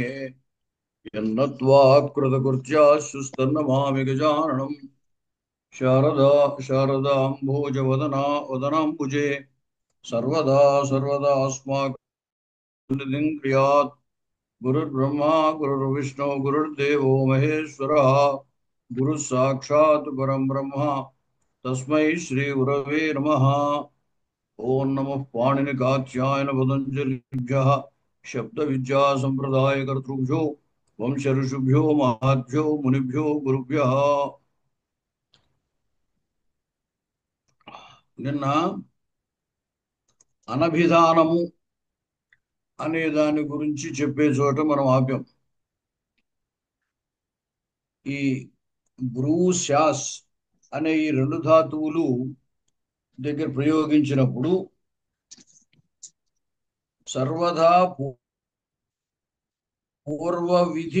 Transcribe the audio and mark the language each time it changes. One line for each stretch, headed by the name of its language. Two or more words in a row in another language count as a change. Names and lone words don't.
Sanskrit: यन्नत्वा कृतकृत्याश्चुस्तन्नमामि गजाननम् शारदा शारदाम्भोजवदना वदनाम्बुजे सर्वदा सर्वदा अस्माकं क्रियात् गुरुर्ब्रह्मा गुरुर्विष्णु गुरुर्देवो महेश्वरः गुरुः साक्षात् परं ब्रह्म तस्मै श्री गुरवे नमः। ओम नमः पाणिनिकात्यायन पतञ्जलिभ्यः शब्दविद्या सम्प्रदायकर्तृभ्यो वंश ऋषिभ्यो महद्भ्यो मुनिभ्यो गुरुभ्यः।
Telugu: నిన్న అనభిధానము అనే దాని గురించి చెప్పే చోట మనం ఆపాం. ఈ భ్రూ శ్యాస్ అనే ఈ రెండు ధాతువులు దగ్గర ప్రయోగించినప్పుడు సర్వదా పూర్వ విధి